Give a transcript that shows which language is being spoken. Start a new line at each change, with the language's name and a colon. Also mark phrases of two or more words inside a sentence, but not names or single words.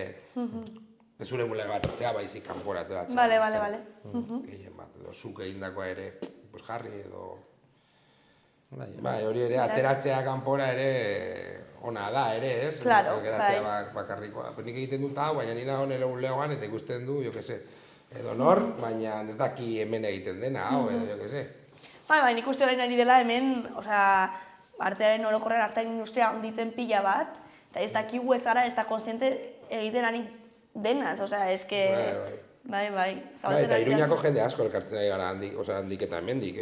Basque: Ez zure bulega bat hartzea, baizik kanpora ateratzea. Vale. Gehien bat, edo zuk egindakoa ere, pues jarri edo... Bai, hori ere, ateratzea kanpora ere ona da ere, ez? Claro, geratzea bakarrikoa. Nik egiten dut hau, baina nina honela bulegoan eta ikusten du,
Spanish: jo que se,
Basque: edo nor, baina ez daki hemen egiten dena, hau, edo
Spanish: jo que se.
Basque: Bai, nik uste orain ari dela hemen, osea, artearen orokorren artearen industria handitzen pila bat, eta ez dakigu ez gara, ez da konstiente egiten ari denaz, osea, eske... Bai. Eta Iruñako jende asko elkartzen ari gara handik eta hemendik.